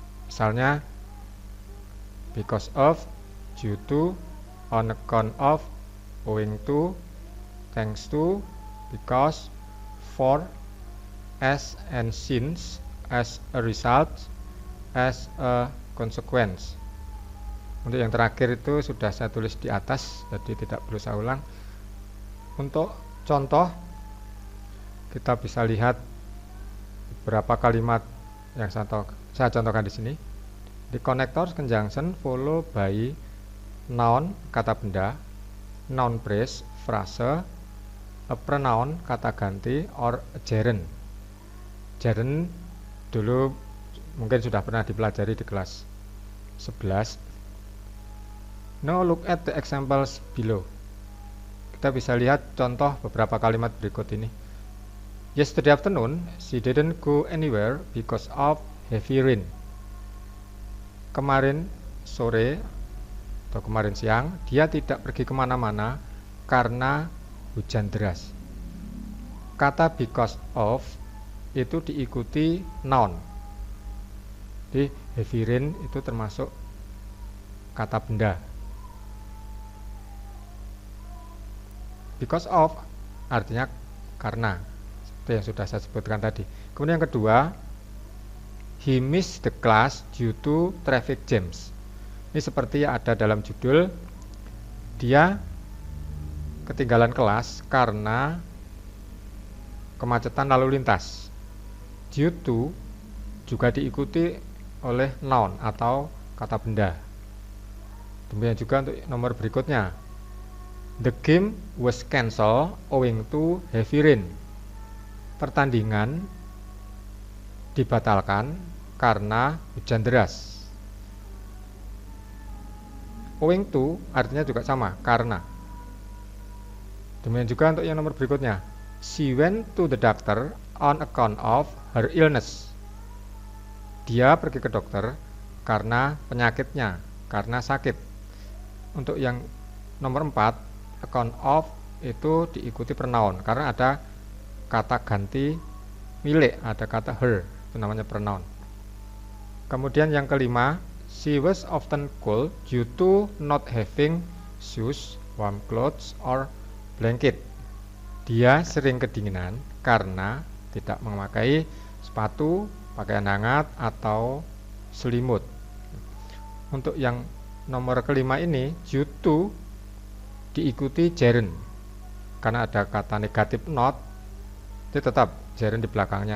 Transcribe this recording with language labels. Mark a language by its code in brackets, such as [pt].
[id] Misalnya [en] because of, due to, on account of, owing to, thanks to, because, for, as and since, as a result, as a consequence. [id] Untuk yang terakhir itu sudah saya tulis di atas, jadi tidak perlu saya ulang. Untuk contoh, kita bisa lihat beberapa kalimat yang saya contohkan di sini. [en] The connectors conjunction follow by noun [id] kata benda, [en] noun phrase frase, a pronoun [id] kata ganti, [en] or a gerund. [id] Gerund dulu mungkin sudah pernah dipelajari di kelas 11. [en] Now look at the examples below. [id] Kita bisa lihat contoh beberapa kalimat berikut ini. [en] Yesterday afternoon, she didn't go anywhere because of heavy rain. [id] Kemarin sore atau kemarin siang, dia tidak pergi kemana-mana karena hujan deras. Kata because of itu diikuti noun. Jadi heavy rain itu termasuk kata benda. Because of artinya karena. Itu yang sudah saya sebutkan tadi. Kemudian yang kedua, [en] he missed the class due to traffic jams. [id] Ini seperti yang ada dalam judul, dia ketinggalan kelas karena kemacetan lalu lintas. Due to juga diikuti oleh noun atau kata benda. Demikian juga untuk nomor berikutnya. [en] The game was cancelled owing to heavy rain. [id] Pertandingan dibatalkan karena hujan deras. Owing to artinya juga sama, karena. Demikian juga untuk yang nomor berikutnya. [en] She went to the doctor on account of her illness. [id] Dia pergi ke dokter karena penyakitnya, karena sakit. Untuk yang nomor 4, account of itu diikuti pronoun karena ada kata ganti milik, ada kata her, itu namanya pronoun. Kemudian yang kelima, [en] she was often cold due to not having shoes, warm clothes, or blanket. [id] Dia sering kedinginan karena tidak memakai sepatu, pakaian hangat, atau selimut. Untuk yang nomor kelima ini, due to diikuti gerund. Karena ada kata negatif not, itu tetap gerund di belakangnya.